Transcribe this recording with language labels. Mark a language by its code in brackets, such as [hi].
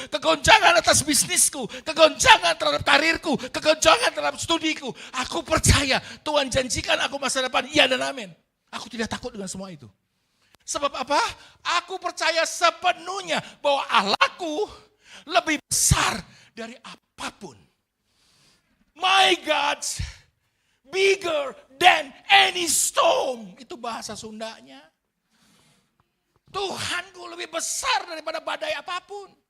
[id] Kegoncangan atas bisnisku. Kegoncangan terhadap karirku. Kegoncangan terhadap studiku. Aku percaya Tuhan janjikan aku masa depan. Iya dan amin. Aku tidak takut dengan semua itu. Sebab apa? Aku percaya sepenuhnya bahwa Allahku lebih besar dari apapun. [en] My God's bigger than any storm. [id] Itu bahasa Sundanya. Tuhanku lebih besar daripada badai apapun.